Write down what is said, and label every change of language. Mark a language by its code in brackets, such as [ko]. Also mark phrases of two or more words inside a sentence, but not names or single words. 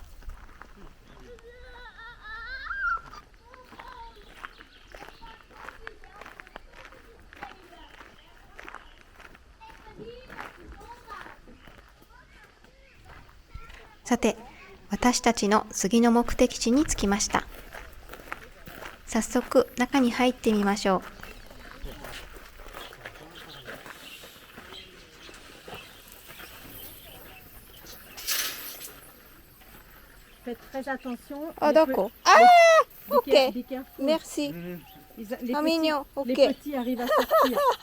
[ja] さて、私たちの次の目的地に着きました。早速中に入ってみましょう。 [fr] Faites très attention. Ah Les d'accord. pe- Ah, [en] Be ok. care- be careful. [fr] Merci. Les Ah mignon, ok. les petits arrivent à sortir.